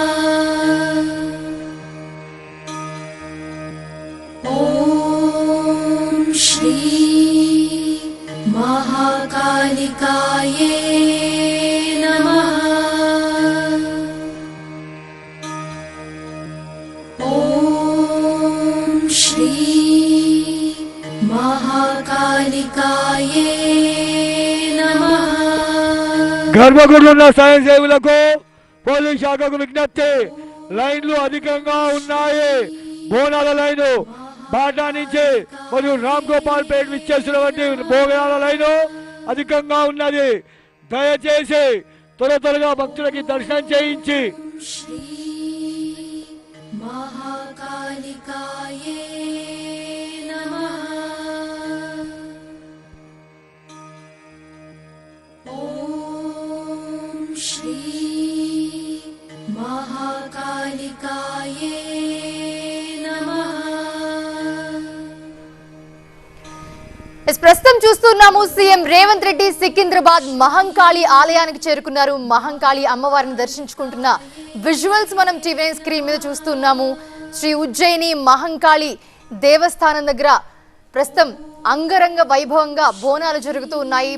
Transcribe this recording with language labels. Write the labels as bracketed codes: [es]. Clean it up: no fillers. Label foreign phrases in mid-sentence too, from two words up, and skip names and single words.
[sa] ॐ श्री महाकालिकाये नमः। ॐ श्री महाकालिकाये नमः। [te] గర్భగుడిలో సాయం సేవలకు పోలీస్ శాఖకు విజ్ఞప్తి. లైన్లు అధికంగా ఉన్నాయి. బోనాల లైను బాటా నుంచి మరియు రామ్ గోపాల్ పేట విచ్చేసినటువంటి బోనాల లైను అధికంగా ఉన్నది. దయచేసి త్వరగా భక్తులకి దర్శనం చేయించి [sa] श्री महाकालिकाये नमः। ॐ श्री महाकालिकाये नमः। [te] ప్రస్తుతం చూస్తున్నాము సీఎం రేవంత్ రెడ్డి సికింద్రాబాద్ మహంకాళి ఆలయానికి చేరుకున్నారు. మహంకాళి అమ్మవారిని దర్శించుకుంటున్న విజువల్స్ మనం [en] TV screen [te] మీద చూస్తున్నాము. శ్రీ ఉజ్జయిని మహంకాళి దేవస్థానం దగ్గర ప్రస్తుతం అంగరంగ వైభవంగా బోనాలు జరుగుతూ ఉన్నాయి.